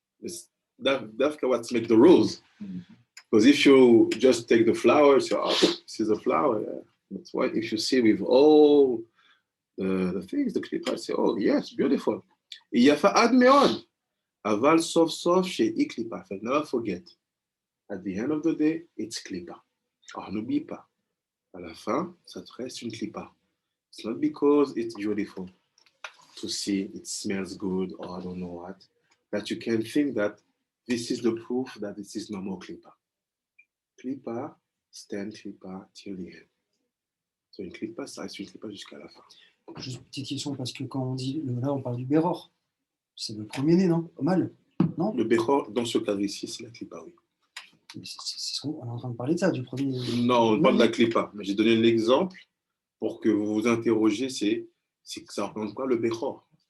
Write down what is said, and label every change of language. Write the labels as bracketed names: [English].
[English] It's that's what makes the rose. Because if you just take the flowers, you this is a flower. Yeah. That's why if you see with all the things, the clipper, say, oh yes, beautiful. [Hebrew] יפה עד מאוד. אבל סוף סוף שהיא קליפה. [English] Never forget. At the end of the day, it's clipper. [French] Alors n'oublie pas. À la fin, ça te reste une clippa. [English] It's not because it's beautiful to see, it smells good, or I don't know what, that you can think that this is the proof that this is no more clippa. Clippa, stand clippa till the end. [French] So une clippa, ça reste une clippa jusqu'à la fin. Juste une petite question, parce que quand on dit, là on parle du béror. C'est le premier-né, non? Mâle? Non? Le Bechor, dans ce cas ici, c'est la clipa, oui. Mais on est en train de parler de ça, du premier. Non, on parle de la clipa, mais j'ai donné l'exemple pour que vous vous interrogez, c'est que ça représente quoi le Bechor?